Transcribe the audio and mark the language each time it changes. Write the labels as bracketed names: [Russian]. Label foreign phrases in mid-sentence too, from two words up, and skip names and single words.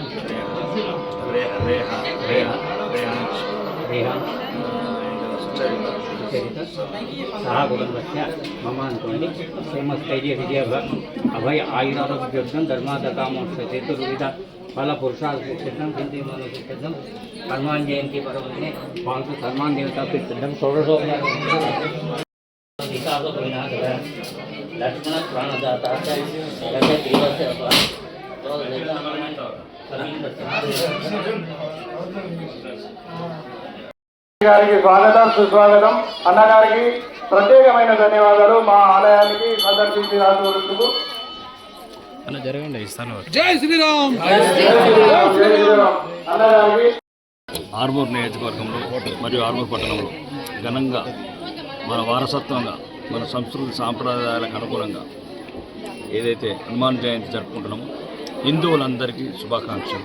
[Sanskrit] सह कुटुंबस्य मम अनुकोंडि श्रीमत्कैर्य विजय अभय आयुरारोग्योग्यं धर्मादकामोक्ष चतुर्विध फल पुरुषार्थसिद्धं चिन्तयमानसिद्धं हनुमान जयंती पर्वदिने पांचु हनुमान देवता सिद्धं षोडशोपचार लक्ष्मण प्राणदाता [Telugu] గారికి స్వాగతం సుస్వాగతం. అన్నగారికి ప్రత్యేకమైన ధన్యవాదాలు. మా ఆలయానికి సందర్శించి రాసినందుకు. [Hindi] जय श्री राम। [Telugu] అన్నగారికి ఆర్మూర్ నియోజకవర్గంలో మరియు ఆర్మూర్ పట్టణంలో ఘనంగా మన వారసత్వంగా మన సంస్కృతి సాంప్రదాయాలకు అనుగుణంగా ఏదైతే హనుమాన్ జయంతి జరుపుకుంటున్నామో హిందువులందరికీ శుభాకాంక్షలు.